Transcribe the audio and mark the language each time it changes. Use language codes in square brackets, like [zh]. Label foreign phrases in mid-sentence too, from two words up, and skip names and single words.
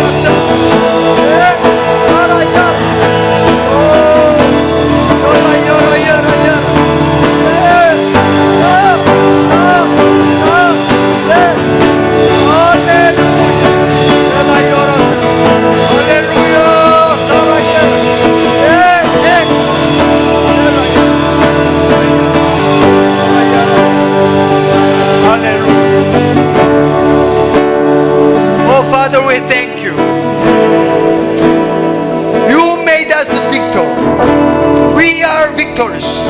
[en] Yes. Caray, ayora. Oh. Ayora, ayora, ayora. Yes. Ah. Ah. Ah. Yes. Hallelujah. Ayora. Hallelujah. Caray, ayora. Yes. Yes. Hallelujah. Oh, Father, we thank you. You made us victor. We are victors.